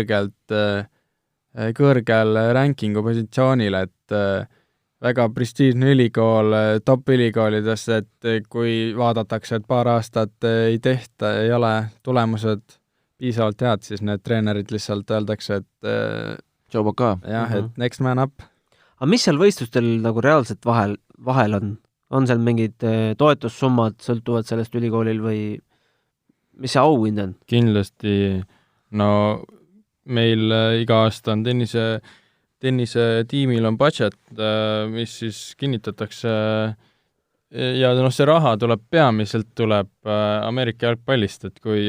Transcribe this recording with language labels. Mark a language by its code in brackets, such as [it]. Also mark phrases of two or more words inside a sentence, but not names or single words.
[et] kõrgel rankingu positsioonil, et väga prestiižne ülikool, top ülikoolides, et kui vaadatakse, et paar aastat ei tehta, ei ole tulemused piisavalt head, siis need treenerid lihtsalt öeldakse, et jah, et [en] next man up. [et] Aga mis seal võistlustel nagu reaalselt vahel on? On seal mingid toetussummad sõltuvad sellest ülikoolil või mis see auhind on? Kindlasti, no meil iga aasta on tennise tiimil on budget, mis siis kinnitatakse ja see raha peamiselt Ameerika jalgpallist, et kui